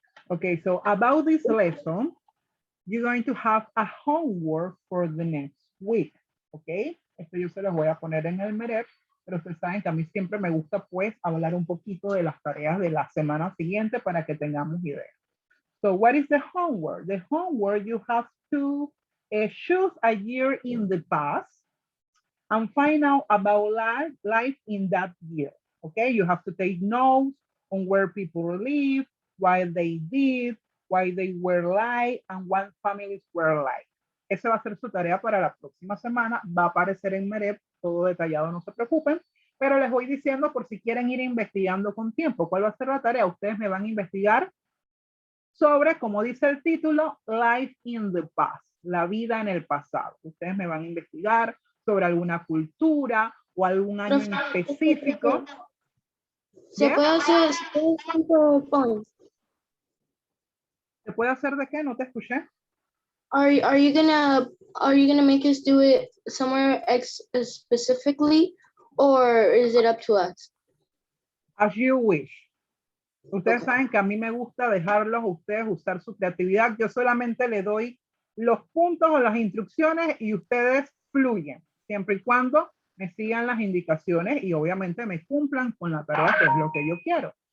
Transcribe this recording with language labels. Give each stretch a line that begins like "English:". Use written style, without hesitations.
English: Okay, so about this lesson, you're going to have a homework for the next week. Okay.
Spanish: Esto yo se los voy a poner en el MEREP, pero ustedes saben que a mí siempre me gusta pues hablar un poquito de las tareas de la semana siguiente para que tengamos idea.
English: So what is the homework? The homework, you have to choose a year in the past and find out about life in that year. Okay, you have to take notes on where people live, why they did, why they were like, and what families were like.
Spanish: Esa va a ser su tarea para la próxima semana. Va a aparecer en MEREP, todo detallado, no se preocupen. Pero les voy diciendo por si quieren ir investigando con tiempo. ¿Cuál va a ser la tarea? Ustedes me van a investigar sobre, como dice el título,
English: Life in the Past,
Spanish: la vida en el pasado. Ustedes me van a investigar sobre alguna cultura o algún año en específico. Se ¿Ya? puede hacer 5 points. ¿Se puede hacer de qué? No te escuché.
English: Are you gonna make us do it somewhere specifically, or is it up to us? As you wish.
Spanish: Ustedes
English: Okay.
Spanish: saben que a mí me gusta dejarlos a ustedes usar su creatividad. Yo solamente le doy los puntos o las instrucciones y ustedes fluyen, siempre y cuando me sigan las indicaciones y obviamente me cumplan con la tarea, que es lo que yo quiero.